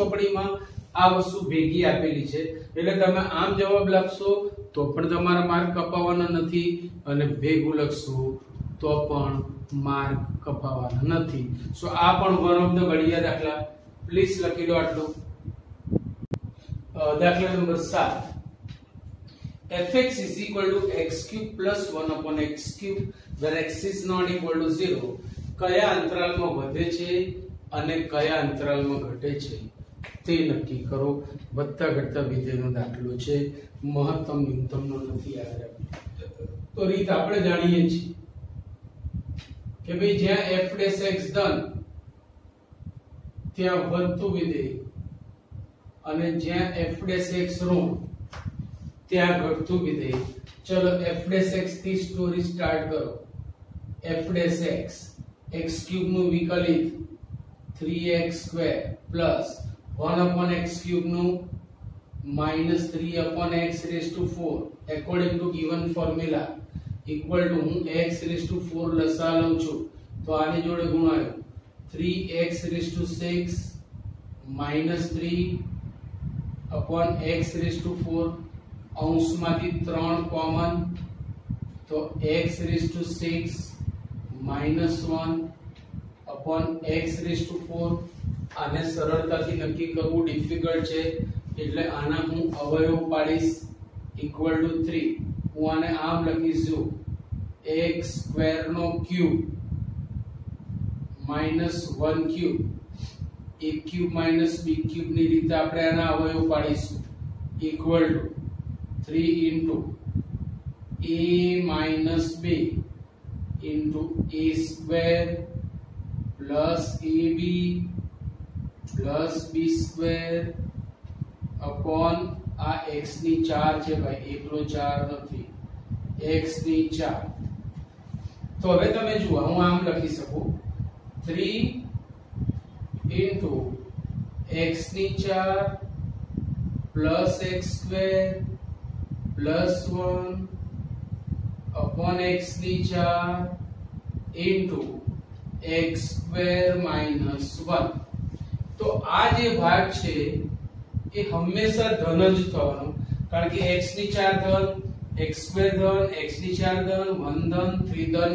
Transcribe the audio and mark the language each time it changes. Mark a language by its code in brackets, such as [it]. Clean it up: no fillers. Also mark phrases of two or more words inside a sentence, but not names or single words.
[gu] ઘણી ચોપડીમાં આ વસ્તુ ભેગી આપેલી છે એટલે તમે આમ જવાબ લખશો તો પણ તમારા માર્ક કપાવવાના નથી અને ભેગું લખશો તો પણ માર્ક કપાવવાના નથી. સો આ પણ [en] one of the [gu] ઘડિયા દાખલા. પ્લીઝ લખી લો આટલું. દાખલા નંબર 7. [en] fx is equal to x cube plus 1 upon x cube where x is not equal to 0 [gu] કયા અંતરાલમાં વધે છે અને કયા અંતરાલમાં ઘટે છે તે નક્કી કરો. વધતા ઘટતા વિધેયનો દાખલો છે, મહત્તમ ન્યૂનતમનો નથી. યાદ રાખો તો રીત આપણે જાણીએ છીએ કે ભાઈ જ્યાં f' ધન ત્યાં વધતું વિધેય અને જ્યાં f' ઋણ ત્યાં ઘટતું વિધેય. ચલો f' થી [en] story start [gu] કરો. f' x ક્યુબ નું વિકલિત 3x² પ્લસ 1 upon x ક્યુબ નું [en] minus 3 upon x raised to 4 according to given formula equal to હું x raised to 4 [gu] લસા લઉં છું તો આની જોડે ગુણાયો [en] 3x raised to 6 minus 3 upon x raised to 4 અંશમાંથી 3 કોમન તો x raised to 6 minus 1 upon x raised to 4. [gu] આને સરળતાથી નક્કી કરવું ડિફિકલ્ટ છે એટલે આના હું અવયવ પાડીશ [en] equal to [gu] 3. હું આને આમ લખીશ જો x² નો ક્યુબ minus 1 ક્યુબ a ક્યુબ minus b ક્યુબ ની રીતે આપણે આના અવયવ પાડીશું [en] equal to [gu] 3 [en] into a minus b into a square plus ab plus b square upon [gu] આ x ની 4 છે ભાઈ, એકલો 4 નથી, x ની 4. તો હવે તમે જુઓ હું આમ લખી શકું 3 into x ની 4 [en] plus x square plus 1 upon [gu] x ની 4 [en] into x square minus 1. [gu] તો આ જે ભાગ છે એ હંમેશા ધન જ થવાનો કારણ કે x ની 4 ધન, x square ધન, x ની 4 ધન, 1 ધન, 3 ધન.